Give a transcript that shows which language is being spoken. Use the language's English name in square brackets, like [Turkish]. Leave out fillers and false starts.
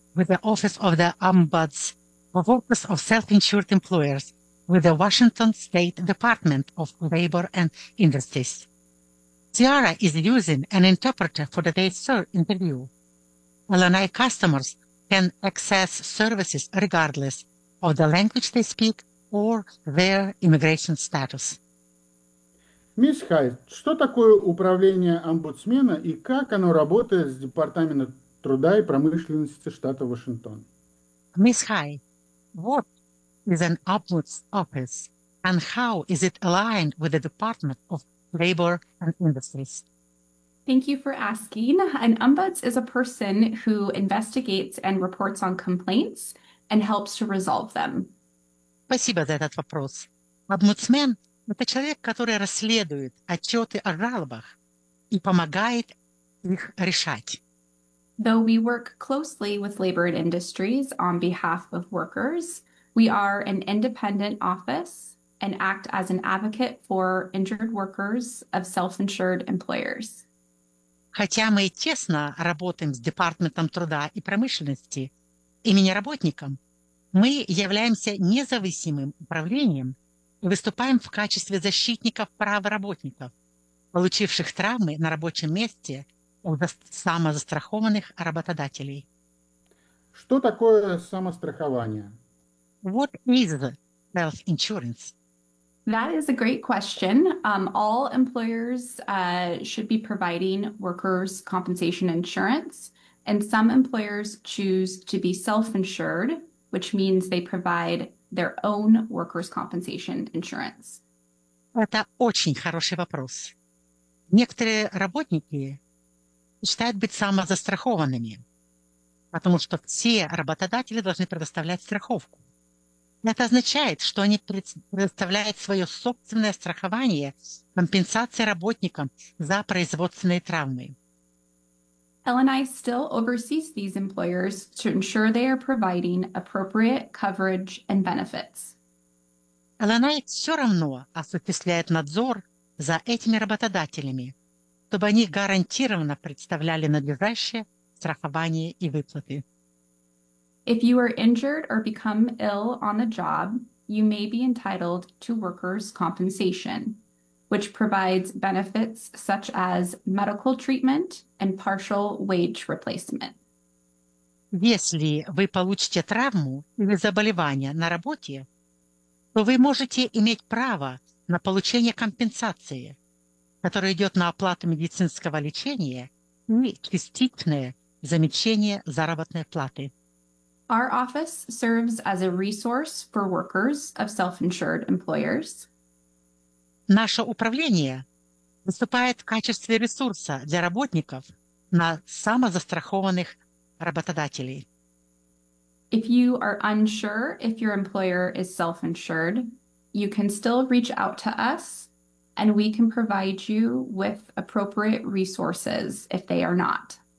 [English] with the Office of the Ombuds for Workers of Self-Insured Employers with the Washington State Department of Labor and Industries. Ciara is using an interpreter for today's interview. LNI customers can access services regardless of the language they speak or their immigration status. [Russian] Мисс Хайт, что такое управление омбудсмена и как оно работает с Департаментом труда и промышленности штата Вашингтон? [English] Мисс Хай, what is an ombuds office and how is it aligned with the Department of Labor and Industries? Thank you for asking. An ombuds is a person who investigates and reports on complaints and helps to resolve them. [Russian] Спасибо за этот вопрос. Омбудсмен – это человек, который расследует отчеты о жалобах и помогает их решать. [English] Though we work closely with Labor and Industries on behalf of workers, we are an independent office and act as an advocate for injured workers of self-insured employers. [Russian] Хотя мы тесно работаем с Департаментом труда и промышленности имени работников, мы являемся независимым управлением и выступаем в качестве защитников прав работников, получивших травмы на рабочем месте у самозастрахованных работодателей. Что такое самострахование? [English] What is self-insurance? That is a great question. All employers should be providing workers' compensation insurance, and some employers choose to be self-insured, which means they provide their own workers' compensation insurance. [Russian] Это очень хороший вопрос. Некоторые работники считают быть самозастрахованными, потому что все работодатели должны предоставлять страховку. Это означает, что они предоставляют свое собственное страхование, компенсации работникам за производственные травмы. [English] LNI still oversees these employers to ensure they are providing appropriate coverage and benefits. [Russian] LNI все равно осуществляет надзор за этими работодателями, чтобы они гарантированно представляли надлежащее страхование и выплаты. [English] If you are injured or become ill on the job, you may be entitled to workers' compensation, which provides benefits such as medical treatment and partial wage replacement. [Russian] Если вы получите травму или заболевание на работе, то вы можете иметь право на получение компенсации, которая идет на оплату медицинского лечения и частичное замещение заработной платы. [English] Our office serves as a resource for workers of self-insured employers. [Russian] Наше управление выступает в качестве ресурса для работников на самозастрахованных работодателей. [English] If you are unsure if your employer is self-insured, you can still reach out to us and we can provide you with appropriate resources if they are not.